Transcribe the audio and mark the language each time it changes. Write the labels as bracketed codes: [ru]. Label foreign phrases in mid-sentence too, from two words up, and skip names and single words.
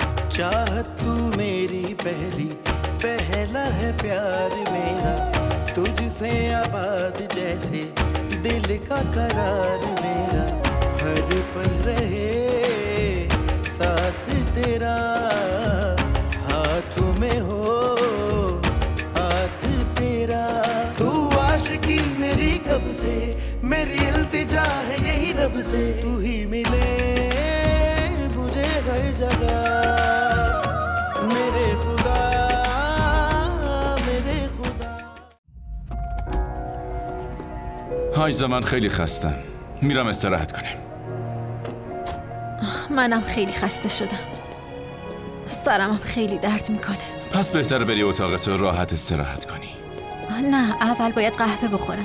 [hi] चाहत तू मेरी पहली, पहला है प्यार मेरा, तुझसे आबाद जैसे दिल का करार मेरा, हर पल रहे साथ तेरा, हाथों में हो हाथ तेरा। तू आशिकी मेरी कब से, मेरी इल्तिजा है यही रब से, तू ही मिले मुझे हर जगह, मेरे खुदा मेरे खुदा. [fa] حاجزه من خیلی خستم، میرم استراحت کنم. منم خیلی خسته شدم، سرمم خیلی درد میکنه. پس بهتره بری اتاقت و راحت استراحت کنی. نه، اول باید قهوه بخورم.